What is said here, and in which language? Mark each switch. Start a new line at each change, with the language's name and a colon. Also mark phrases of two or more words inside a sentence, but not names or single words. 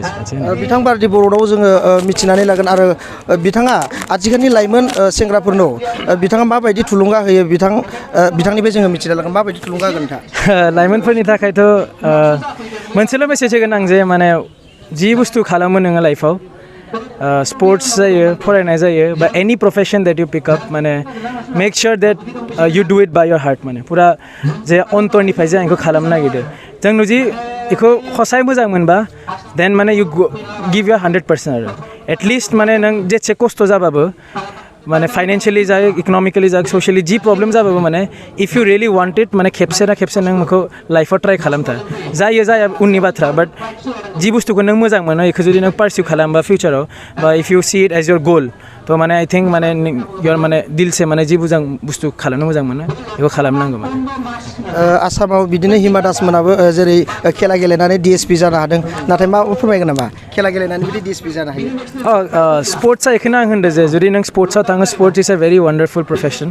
Bodo: बिथां बारदि बर'नाव जोङो मिथिनानै लागोन आरो बिथाङा आथिखालनि लाइमोन सेंग्राफोरनाव बिथाङा माबायदि थुलुंगा होयो बिथांनिफ्राय जोङो मिथिना लागोन। माबायदि थुलुंगा होगोन नोंथाङा? लाइमोनफोरनि थाखायथ' मोनसेल' मेसेज होगोन आं जे माने जि बुस्थु खालामो नोङो लाइफआव, स्पर्ट्स जायो, फरायनाय जायो बा
English: any profession that you pick up,
Bodo: माने
English: make sure that you do it by your heart.
Bodo: माने पुरा जे अन्तरनिफ्राय जे आं बेखौ खालामनो नागिरदों, जों जुदि बेखौ खसाय मोजां मोनबा देन माने
English: you give your 100%
Bodo: आरो एटलिस्ट माने नों जेसे खस्थ' जाबाबो माने फाइनेन्सियेलि जा, इकनमिकेलि जा, ससियेलि जि प्रब्लेम जाबाबो माने
English: if you really want it
Bodo: माने खेबसे ना खेबसे नों बेखौ लाइफआव ट्राइ खालामथार। जाया उननि बाथ्रा, बाट जि बुस्थुखौ नों मोजां मोनो बेखौ जुदि नों पारसिउ खालामबा फिउचाराव बा
English: if you see it as your goal,
Bodo: थ' माने
English: I think
Bodo: माने इयर माने दिलसे माने जि मोजां बुस्थु खालामनो मोजां मोनो बेखौ खालामनांगौ माने। आसामाव बिदिनो हिमा दास मोनाबो जेरै खेला गेलेनानै DSP जानो हादों, नाथाय मा फोरमायगोन नामा खेला गेलेनानै बिदि DSP जानो हायो? स्पर्ट्सआ बेखौनो आं होनदों जे जुदि नों स्पर्ट्सआव थाङो,
English: sports is a very wonderful profession.